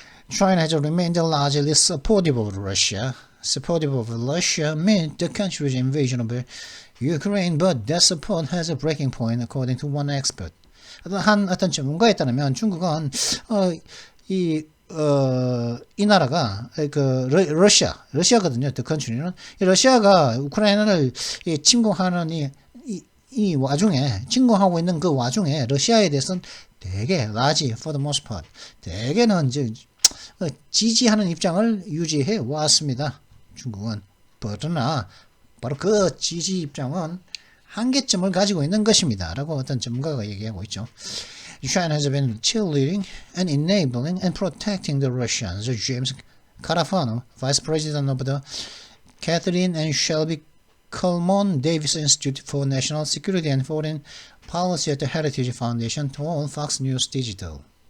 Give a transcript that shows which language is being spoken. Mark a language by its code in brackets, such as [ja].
[en] China has remained largely supportive of Russia. Supportive of Russia meant the country's invasion of Ukraine, but that support has a breaking point, according to one expert. [ko] 어떤 전문가에 따르면 중국은 이 나라가 러시아거든요. [en] The country [ko] 는 러시아가 우크라이나를 침공하는 이 와중에 침공하고 있는 그 와중에 러시아에 대해서는 되게 [en] large for the most part [ko] 대개는 이제 지지하는 입장을 유지해 왔습니다. 중국은 그러나 바로 그 지지 입장은 한계점을 가지고 있는 것입니다. 라고 어떤 전문가가 얘기하고 있죠. [en] China has been cheerleading and enabling and protecting the Russians. James Carafano, Vice President of the Catherine and Shelby Coleman Davis Institute for National Security and Foreign Policy at the Heritage Foundation, told Fox News Digital.